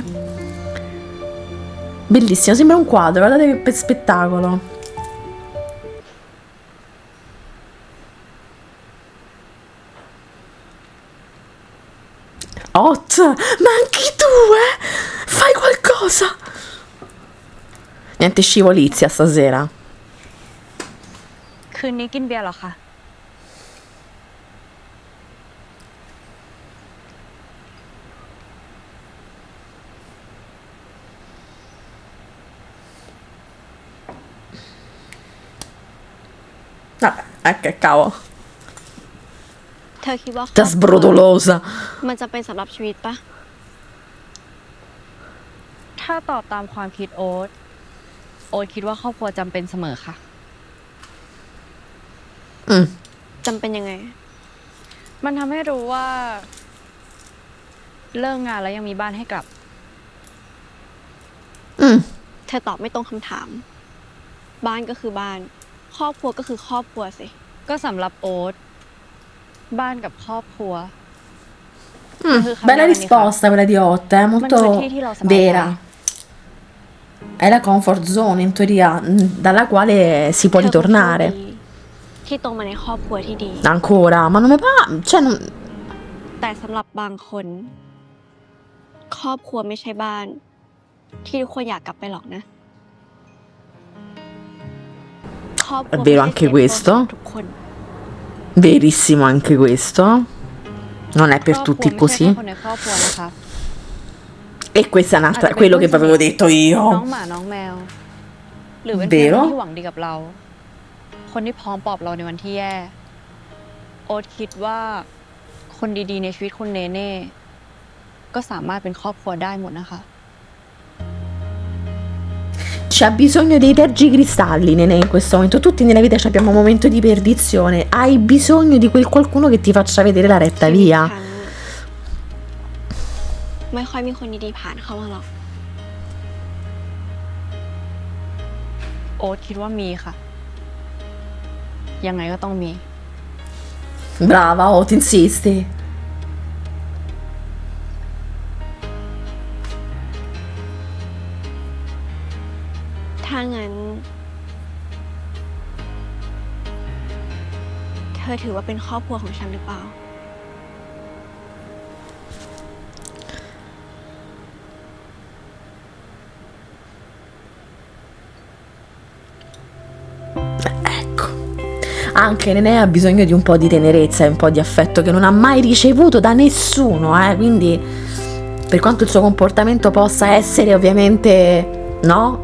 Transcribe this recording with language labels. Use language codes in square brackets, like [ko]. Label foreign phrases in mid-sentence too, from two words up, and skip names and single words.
[it] Bellissimo, sembra un quadro, guardate che spettacolo. Hot, ma anche tu, fai qualcosa. Niente scivolizia stasera. [th] คืนนี้กินเบียร์เหรอคะ [it] Vabbè, che cavolo. [th] เธอคิดว่า [it] Da sbrodolosa. [th] มันจะเป็นสำหรับชีวิตปะ ถ้ถ้าตอบตามความคิดโอ๊ตคิดว่าครอบครัวจำเป็นเสมอค่ะ จำเป็นยังไง มันทำให้รู้ว่าเลิกงานแล้วยังมีบ้านให้กลับ เธอตอบไม่ตรงคำถาม บ้านก็คือบ้าน ครอบครัวก็คือครอบครัวสิ ก็สำหรับโอ๊ตบ้านกับครอบครัว [it] Bella risposta quella di Ott, è molto vera. È la [en] comfort zone [it] in teoria dalla quale si può ritornare. [th] ที่ตรงมาในครอบครัวที่ดี [it] Ancora, ma non mi va, cioè non... [th] แต่สำหรับบางคน ครอบครัวไม่ใช่บ้าน ที่ทุกคนอยากกลับไปหรอกนะครอบครัว [it] È vero anche questo. [th] ทุกคน [it] Verissimo anche questo. Non è per tutti così. E questa è un'altra, quello che vi avevo detto [th] น้อง [it] io. [th] หมาน้องแมว หรือเป็นเพื่อน [it] Vero? [th] ที่หวังดีกับเรา คนที่พร้อมปลอบเราในวันที่แย่ โอ๊ตคิดว่าคนดีๆในชีวิตคุณเนเน่ก็สามารถเป็นครอบครัวได้หมดนะคะ [it] C'è bisogno dei tergicristalli, Nenè, in questo momento. Tutti nella vita abbiamo un momento di perdizione. Hai bisogno di quel qualcuno che ti faccia vedere la retta via. [th] ไม่ค่อยมีคนดีๆผ่านเข้ามาหรอก โอ๊ตคิดว่ามีค่ะ ยังไงก็ต้องมี [it] Brava, oh, ti insisti. [th] ถ้างั้น เธอถือว่าเป็นครอบครัวของฉันหรือเปล่า [it] Ecco. Anche Nenè ha bisogno di un po' di tenerezza e un po' di affetto che non ha mai ricevuto da nessuno, quindi per quanto il suo comportamento possa essere ovviamente, no?